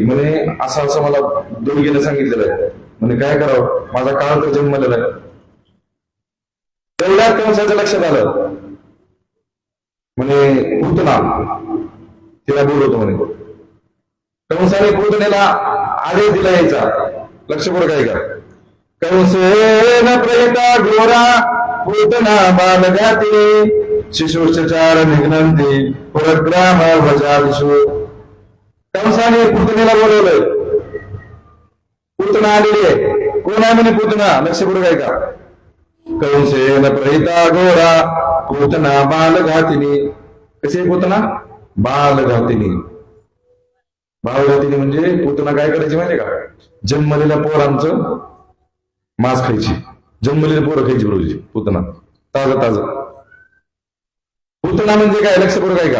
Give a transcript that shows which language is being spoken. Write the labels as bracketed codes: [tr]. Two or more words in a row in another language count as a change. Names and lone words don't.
[mr] म्हणे असं असं मला दुर्गेने सांगितलेलं आहे, म्हणे काय करावं, माझा काळ तर जन्मलेला आहे. तेवढ्यात कंसाच्या लक्षात आलं, म्हणे पूतना तिला बोलवतो म्हणे. कंसाने पूतनेला आदेश दिला यायचा. लक्षपूर्वक आहे का. [sa] कंसेन प्रयता घोरा पूतना बालगाती शिशुश्चार निघ्नंती पुरग्राम वजादिषु. [mr] कंसाने पूतनेला बोलवलंय, पूतना आलेली आहे. कोण आहे म्हणे पूतना, लक्षपूर्वक आहे का. [sa] कंसेन प्रहिता घोरा पूतना बालघातिनी. [mr] कशी पूतना, बालघातिनी. बालघातिनी म्हणजे पूतना काय करायची माहितीये का, जन्मलेल्या पोरांचं मांस खायची, जन्मलेले पोरं खायची बरोबर पूतना, ताजं ताजं. पूतना म्हणजे काय, लक्षपूर्वक आहे का.